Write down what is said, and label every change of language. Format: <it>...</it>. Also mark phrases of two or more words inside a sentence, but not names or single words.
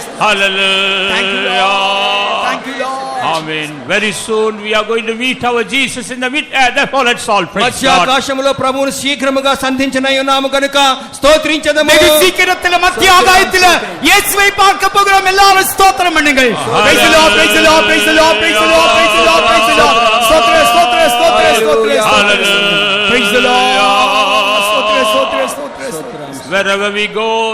<en>Hallelujah. Thank you, Lord. Thank you, Lord. Amen. Very soon we are going to meet our Jesus in the mid air. Therefore, let's all praise God.</en> <te>మధ్యాకాశములో ప్రభువును శీఘ్రముగా సంధించనై ఉన్నాము కనుక స్తోత్రించదము.</te> <ta>வெகு சீக்கிரத்துல மத்திய ஆகாயத்துல இயேசுவை பார்க்க போகிறோம். எல்லாரும் ஸ்தோத்திரம் பண்ணுங்கள்.</ta> <en>Praise the Lord, praise the Lord, praise the Lord, praise the Lord, praise the Lord, praise the Lord.</en> <ta>ஸ்தோத்திரம், ஸ்தோத்திரம், ஸ்தோத்திரம், ஸ்தோத்திரம், ஸ்தோத்திரம்.</ta> <en>Praise the Lord.</en> <ta>ஸ்தோத்திரம், ஸ்தோத்திரம், ஸ்தோத்திரம்.</ta> <en>Wherever we go,</en>